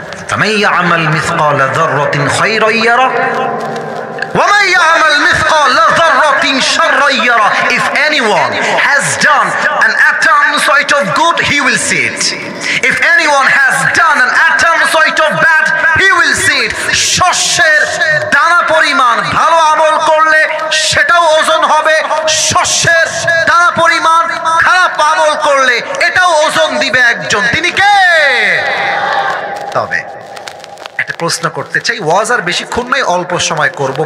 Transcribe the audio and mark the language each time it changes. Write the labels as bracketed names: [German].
[Arabic] فمن يعمل مثقال ذرة خيرا يره ومن يعمل مثقال ذرة شرا يره. [English] If anyone has done an atom sort of good, he will see it. If anyone has done an atom sort of bad, he will see it. [Bangla] শস্যের দানা পরিমাণ ভালো আমল করলে সেটাও ওজন হবে, শস্যের দানা পরিমাণ খারাপ আমল করলে এটাও ওজন দিবে একজন। তিনি কে? তবে একটা প্রশ্ন করতে চাই, ওয়াজ আর বেশিক্ষণ নয়, অল্প সময় করব।